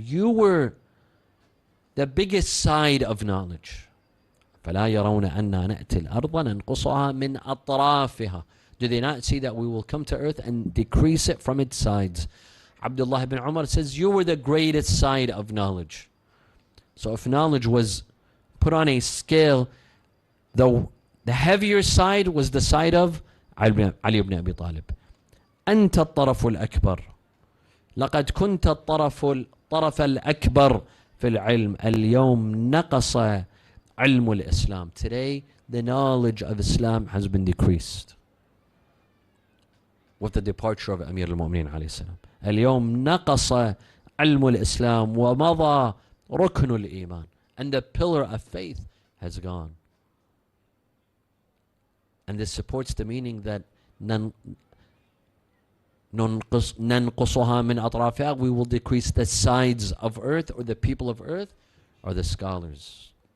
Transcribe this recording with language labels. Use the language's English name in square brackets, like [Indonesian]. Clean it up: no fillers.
[English] You were the biggest side of knowledge. [Arabic] فلا يرون أننا نأتي الأرض ننقصها من أطرافها. [English] Do they not see that we will come to earth and decrease it from its sides? Abdullah ibn Umar says, you were the greatest side of knowledge. So if knowledge was put on a scale, the heavier side was the side of Ali ibn Abi Talib. [Arabic] أنت الطرف الأكبر. لقد كنت الطرف الأكبر في العلم. اليوم نقص علم الإسلام. [English] Today, the knowledge of Islam has been decreased with the departure of Amir al-Mu'mineen alayhi salam. [Arabic] اليوم نقص علم الإسلام ومضى ركن الإيمان. [English] And the pillar of faith has gone. And this supports the meaning that [Arabic] ننقصها من أطرافها, [English] we will decrease the sides of earth, or the people of earth, or the scholars.